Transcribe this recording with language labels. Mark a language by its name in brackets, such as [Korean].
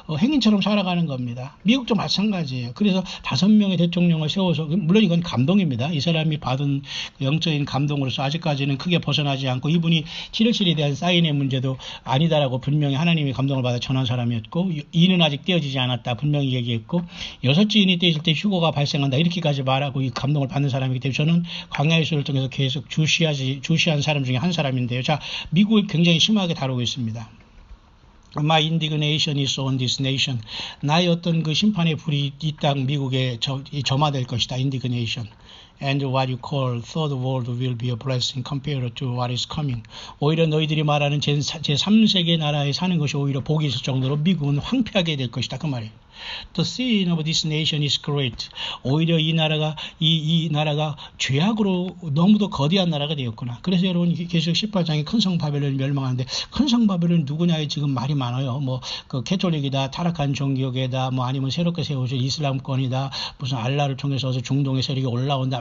[Korean] 행인처럼 살아가는 겁니다. 미국도 마찬가지예요. 그래서 5명의 대통령을 세워서 물론 이건 감동입니다. 이 사람이 받은 영적인 감동으로서 아직까지는 크게 벗어나지 않고 이분이 7.27에 대한 사인의 문제도 아니다라고 분명히 하나님의 감동을 받아 전한 사람이었고 이는 아직 떼어지지 않았다 분명히 얘기했고 6째 인이 떼질 때 휴거가 발생한다 이렇게까지 말하고 이 감동을 받는 사람이기 때문에 저는 광야의 수를 통해서 계속 주시한 사람 중에 한 사람인데요. 자, 미국을 굉장히 심하게 다루고 있습니다. [English] My indignation is on this nation. [Korean] 나의 어떤 그 심판의 불이 이 땅 미국에 점화될 것이다. [English] indignation. And what you call third world will be a blessing compared to what is coming. [Korean] 오히려 너희들이 말하는 제3세계 나라에 사는 것이 오히려 복이 있을 정도로 미국은 황폐하게 될 것이다. 그 말이에요. [English] The sin of this nation is great. [Korean] 오히려 이 나라가 죄악으로 너무도 거대한 나라가 되었구나. 그래서 여러분 계시록 18장에 큰 성 바벨론이 멸망하는데 큰 성 바벨론이 누구냐에 지금 말이 많아요. 뭐 그 캐톨릭이다, 타락한 종교계다, 뭐 아니면 새롭게 세워진 이슬람권이다, 무슨 알라를 통해서 중동의 세력이 올라온다.